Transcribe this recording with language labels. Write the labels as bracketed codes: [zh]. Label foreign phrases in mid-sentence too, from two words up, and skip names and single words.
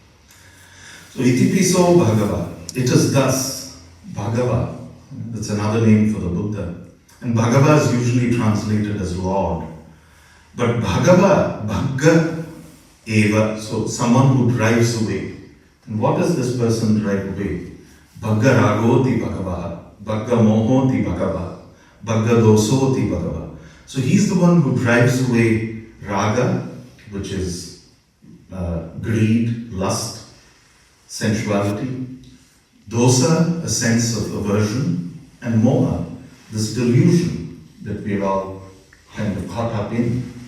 [pi] So Iti Piso Bhagava. [en] It is thus Bhagava. That's another name for the Buddha. And Bhagava is usually translated as Lord. [pi] But Bhagava, Bhagga Eva, [en] so someone who drives away. And what does this person drive away? [pi] Bhagga Ragoti Bhagava, Bhagga Mohoti Bhagava, Bhagga Dosoti Bhagava. [en] So he's the one who drives away Raga, which is greed, lust, sensuality, Dosa, a sense of aversion, and Moha, this delusion that we're all kind of caught up in.